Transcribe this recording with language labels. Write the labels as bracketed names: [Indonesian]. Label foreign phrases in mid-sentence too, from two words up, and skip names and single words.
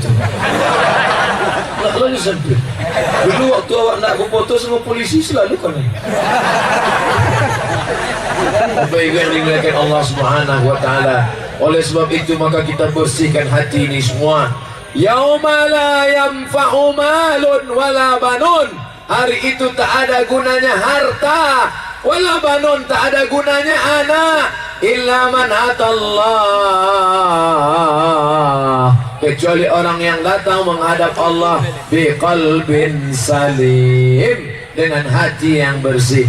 [Indonesian] Taklah disemprit. Dulu waktu awak nak aku foto sama polisi selalu kan. Bapak Ibu yang dimuliakan Allah [Arabic] سبحانه وتعالى. [Indonesian] Oleh sebab itu maka kita bersihkan hati ini semua. [Arabic] يوم لا ينفع مال ولا بنون. [Indonesian] Hari itu tak ada gunanya harta, [Arabic] ولا بنون, [Indonesian] tak ada gunanya anak, [Arabic] إلا من أتى الله, [Indonesian] kecuali orang yang datang menghadap Allah [Arabic] بقلب سليم, [Indonesian] dengan hati yang bersih.